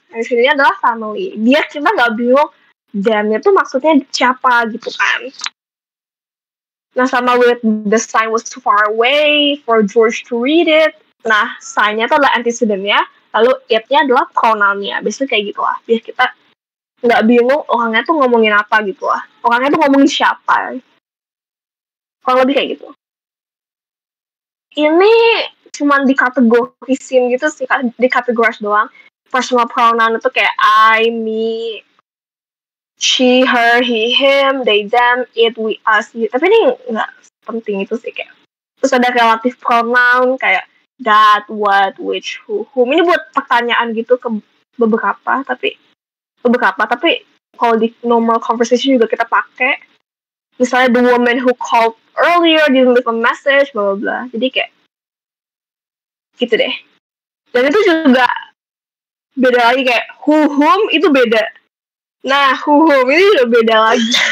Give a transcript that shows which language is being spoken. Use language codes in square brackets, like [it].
[id] Antecedentnya adalah family. Biar kita nggak bingung them-nya tuh maksudnya siapa gitu kan. Nah, sama [en] with the sign was too far away for George to read it. [id] Nah, sign-nya itu adalah antecedent-nya, lalu it-nya adalah pronoun-nya. Biasanya kayak gitu lah. Biar kita nggak bingung orangnya tuh ngomongin apa gitu lah. Orangnya tuh ngomongin siapa. Kurang lebih kayak gitu. Ini cuma dikategorisin gitu sih, dikategoris doang. Personal pronoun itu kayak I, me, she, her, he, him, they, them, it, we, us. Tapi ini nggak penting itu sih kayak. Terus ada relative pronoun kayak that, what, which, whom. Ini buat pertanyaan gitu ke beberapa, tapi kalau di normal conversation juga kita pakai. Misalnya [en] the woman who called earlier didn't leave a message, bla bla bla. [id] Jadi kayak gitu deh. Dan itu juga beda lagi kayak whom itu beda. Nah, whom ini udah beda lagi.